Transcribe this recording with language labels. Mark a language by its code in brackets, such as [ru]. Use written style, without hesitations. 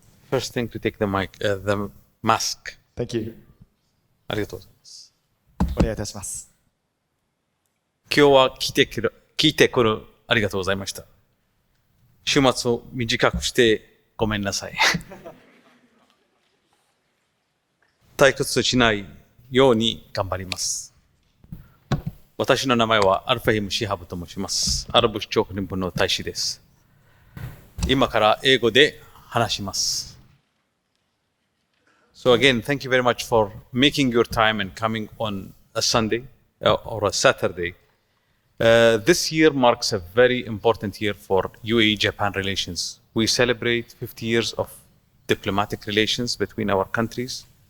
[en] First thing to take the mask. Thank you. [ja] ありがとうございます。お願いいたします。今日は聞いてくるありがとうございました。週末を短くしてごめんなさい。退屈しないように頑張ります。私の名前はアルファヒム・シハブと申します。アラブ首長国連邦の大使です。今から英語で話します。 [en] So again, thank you very much for making your time and coming on a Sunday or a Saturday. This year marks a very important year for UAE-Japan relations. We celebrate 50 years of diplomatic relations between our countries.